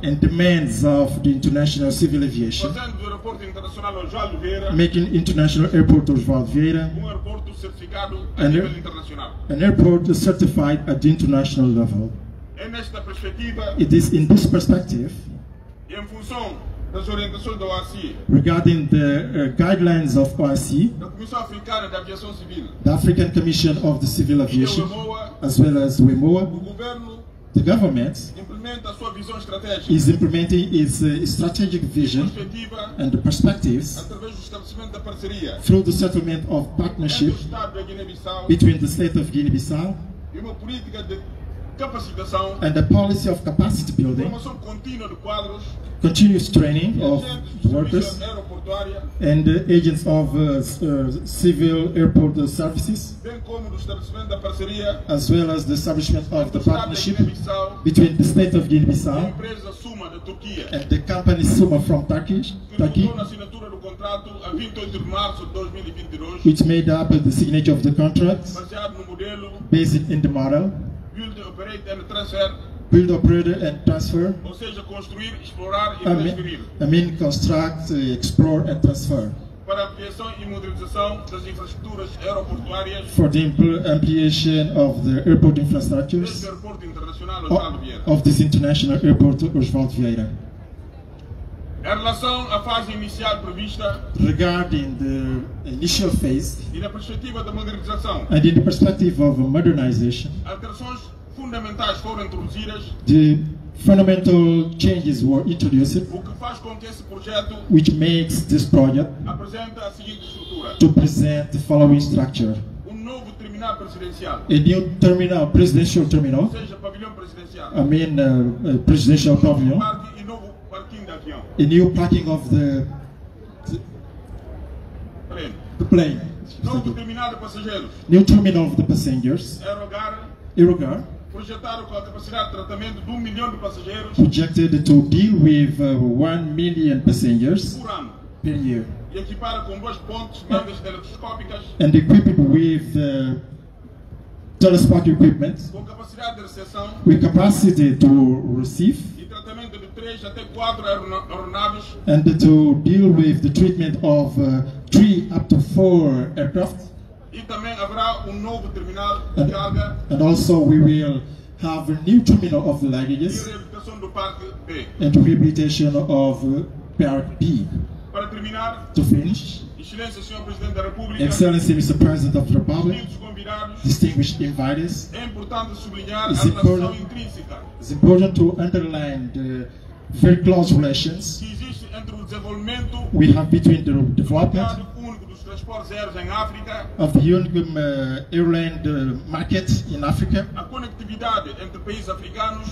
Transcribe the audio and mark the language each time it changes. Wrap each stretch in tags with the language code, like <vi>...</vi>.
<en>and demands of the international civil aviation,</en> <pt>fazendo do aeroporto internacional Osvaldo Vieira</pt> <en>making International Airport Osvaldo Vieira</en> <pt>aeroporto certificado a</pt> <en>an,</en> <pt>nível internacional.</pt> <en>an airport certified at the international level.</en> <pt>É nesta perspectiva</pt> <en>It is in this perspective,</en> <pt>e em função das orientações da OACI,</pt> <en>regarding the guidelines of OIC,</en> <pt>da Comissão Africana de Aviação Civil</pt> <en>the African Commission of the Civil</en> <pt>e da</pt> <en>Aviation,</en> <pt>UEMOA,</pt> <en>as well as WEMOA,</en> <pt>o governo</pt> <en>the government</en> <pt>implementa a sua visão estratégica</pt> <en>is implementing its strategic vision</en> <pt>perspectiva</pt> <en>and the perspectives</en> <pt>através do estabelecimento da parceria</pt> <en>through the settlement of</en> <pt>entre o</pt> <en>partnership</en> <pt>Estado da Guiné-Bissau</pt> <en>between the state of Guinea-Bissau</en> <pt>e uma política de capacitação,</pt> <en>and the policy of capacity building,</en> <pt>formação contínua de quadros</pt> <en>continuous training of</en> <pt>agentes de</pt> <en>workers</en> <pt>serviço aeroportuária,</pt> <en>and agents of civil airport services,</en> <pt>bem como do estabelecimento da parceria</pt> <en>as well as the establishment of the</en> <pt>entre o Estado da</pt> <en>partnership</en> <pt>Guiné-Bissau</pt> <en>between the state of</en> <pt>e a</pt> <en>Guinea-Bissau</en> <pt>empresa Suma da Turquia,</pt> <en>and the company Suma from Turkey,</en> <pt>que resultou na assinatura do contrato a 28 de março de 2022,</pt> <en>which made up the signature of the contract</en> <pt>baseado no modelo</pt> <en>based in the model Build, Operate and Transfer, build, operate and transfer.</en> <pt>ou seja, construir, explorar e transferir,</pt> <en>Construct, explore and transfer</en> <pt>para a ampliação e modernização das infraestruturas aeroportuárias</pt> <en>for the ampliation of the airport</en> <pt>deste</pt> <en>infrastructures</en> <pt>aeroporto internacional Osvaldo Vieira.</pt> <en>of this international airport Osvaldo Vieira.</en> <pt>Em relação à fase inicial prevista</pt> <en>Regarding the initial phase</en> <pt>e na perspectiva da modernização,</pt> <en>and in the perspective of modernization,</en> <pt>alterações fundamentais foram introduzidas,</pt> <en>the fundamental changes were introduced,</en> <pt>o que faz com que esse projeto</pt> <en>which makes this project</en> <pt>apresente a seguinte estrutura:</pt> <en>to present the following structure:</en> <pt>novo terminal presidencial,</pt> <en>a new terminal, presidential terminal,</en> <pt>ou seja, pavilhão presidencial,</pt> <en>presidential pavilion,</en> <pt>parque e novo parquinho de avião,</pt> <en>a new parking of the plane,</en> <pt>novo terminal de passageiros,</pt> <en>new terminal of the passengers, aerogar,</en> <pt>projetado com a capacidade de tratamento de 1 milhão de passageiros</pt> <en>projected to deal with 1 million passengers</en> <pt>por ano,</pt> <en>per year,</en> <pt>e equipado com 2 pontes mangas telescópicas</pt> <en>and equipped with telescopic equipment</en> <pt>com capacidade de recepção</pt> <en>with capacity to receive</en> <pt>e tratamento de 3 até 4 aeronaves,</pt> <en>and to deal with the treatment of 3 up to 4 aircraft.</en> <pt>e também haverá novo terminal de carga</pt> <en>And also we will have a new terminal of</en> <pt>e</pt> <en>luggages</en> <pt>reabilitação do parque B.</pt> <en>and rehabilitation of Park B.</en> <pt>Para terminar,</pt> <en>To finish,</en> <pt>Excelência Senhor Presidente da República,</pt> <en>Excellency Mr. President of the Republic,</en> <pt>distinguidos convidados,</pt> <en>distinguished invitees,</en> <pt>é importante sublinhar a</pt> <en>It's</en> <pt>relação</pt> <en>important.</en> <pt>intrínseca</pt> <en>it's important to underline the very close relations</en> <pt>que existe entre o desenvolvimento</pt> <en>we have between the</en> <pt>do</pt> <en>development</en> <pt>mercado único dos transportes aéreos em África,</pt> <en>of the airline market in Africa,</en> <pt>a conectividade entre países africanos</pt>